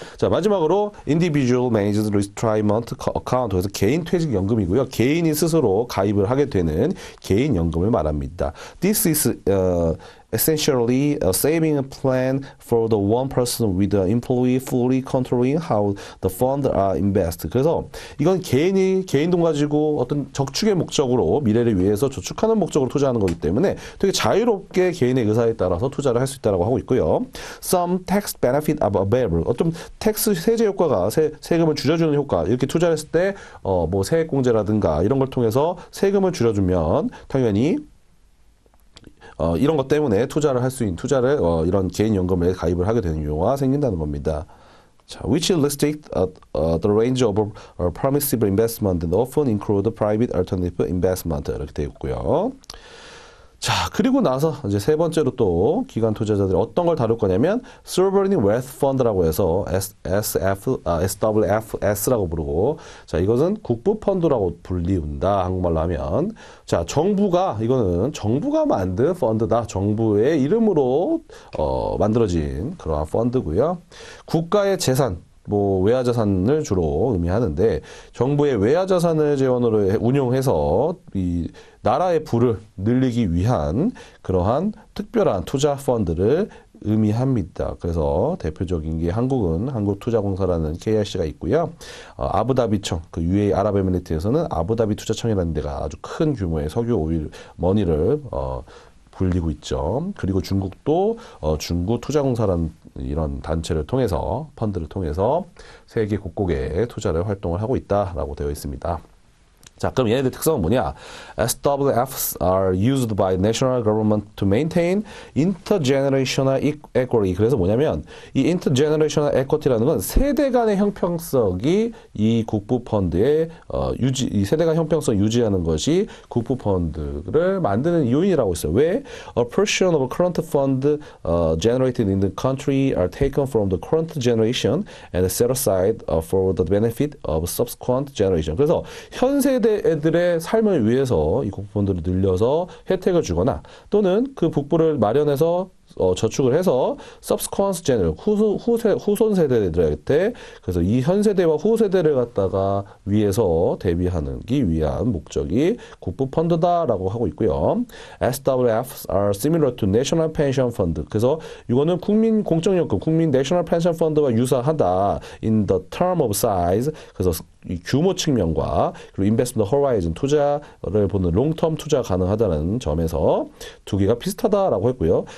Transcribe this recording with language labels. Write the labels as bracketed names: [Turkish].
[Korean] 자, 마지막으로 Individual Managed Retirement Account, 그래서 개인 퇴직연금이고요. 개인이 스스로 가입을 하게 되는 개인연금을 말합니다. [English] This is essentially a saving plan for the one person with the employee fully controlling how the funds are invested. [Korean] 그래서 이건 개인 돈 가지고 어떤 적축의 목적으로 미래를 위해서 저축하는 목적으로 투자하는 거기 때문에 되게 자유롭게 개인의 의사에 따라서 투자를 할 수 있다고 하고 있고요. [English] Some tax benefit are available. [Korean] 어떤 세제 효과가 세금을 줄여주는 효과, 이렇게 투자했을 때 뭐 세액공제라든가 이런 걸 통해서 세금을 줄여주면 당연히 이런 것 때문에 투자를 할 수 있는 이런 개인연금에 가입을 하게 되는 경우가 생긴다는 겁니다. [English] 자, which restrict the range of permissible investment and often include private alternative investment [Korean] 이렇게 되어 있고요. 자, 그리고 나서 이제 세 번째로 또 기관 투자자들이 어떤 걸 다룰 거냐면 Sovereign Wealth Fund라고 해서 SWFS라고 부르고, 자, 이것은 국부 펀드라고 불리운다, 한국말로 하면. 자, 이거는 정부가 만든 펀드다. 정부의 이름으로 만들어진 그러한 펀드고요. 국가의 재산, 뭐 외화 자산을 주로 의미하는데 정부의 외화 자산을 재원으로 운용해서 이 나라의 부를 늘리기 위한 그러한 특별한 투자 펀드를 의미합니다. 그래서 대표적인 게 한국은 한국투자공사라는 KIC가 있고요. 아부다비청, 그 UAE 아랍에미리트에서는 아부다비 투자청이라는 데가 아주 큰 규모의 석유 오일 머니를 불리고 있죠. 그리고 중국도 중구투자공사라는 이런 단체를 통해서 펀드를 통해서 세계 곳곳에 투자를 활동을 하고 있다라고 되어 있습니다. 자, 그럼 얘네들 특성은 뭐냐? [English] SWFs are used by national government to maintain intergenerational equity. [Korean] 그래서 뭐냐면 이 intergenerational equity라는 건 세대 간의 형평성이 이 국부 펀드의 이 세대 간 형평성 유지하는 것이 국부 펀드를 만드는 요인이라고 있어요. 왜? [English] A portion of current fund generated in the country are taken from the current generation and set aside for the benefit of subsequent generation. [Korean] 그래서 현 세대 애들의 삶을 위해서 이 국부펀드를 늘려서 혜택을 주거나 또는 그 국부를 마련해서 저축을 해서 subsequent generation 후손 세대들한테 그래서 이 현 세대와 후 세대를 갖다가 위해서 대비하기 위한 목적이 국부 펀드다라고 하고 있고요. [English] SWFs are similar to National Pension Fund. [Korean] 그래서 이거는 국민 공적연금, 국민 National Pension Fund와 유사하다. [English] In the term of size. [Korean] 그래서 이 규모 측면과 그리고 investment horizon 투자를 보는 롱텀 투자 가능하다는 점에서 두 개가 비슷하다라고 했고요.